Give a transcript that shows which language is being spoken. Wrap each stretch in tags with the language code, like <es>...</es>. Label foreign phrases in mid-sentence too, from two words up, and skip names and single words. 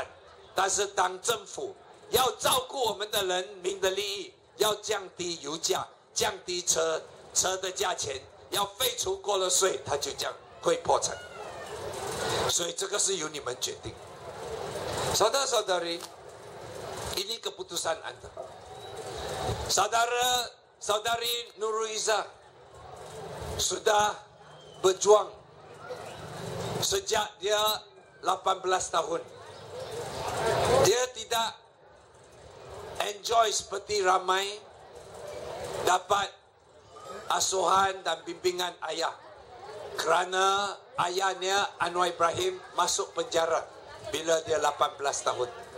<zh>但是当政府要照顾我们的人民的利益，要降低油价，降低车的价钱，要废除过路税，它就这样会破产。所以这个是由你们决定。</zh> <ms>Saudara-saudari, ini keputusan Anda. Saudara saudari Nurul Izzah sudah berjuang sejak dia 18 tahun. Dia tidak enjoy seperti ramai dapat asuhan dan bimbingan ayah, kerana ayahnya Anwar Ibrahim masuk penjara bila dia 18 tahun.</ms>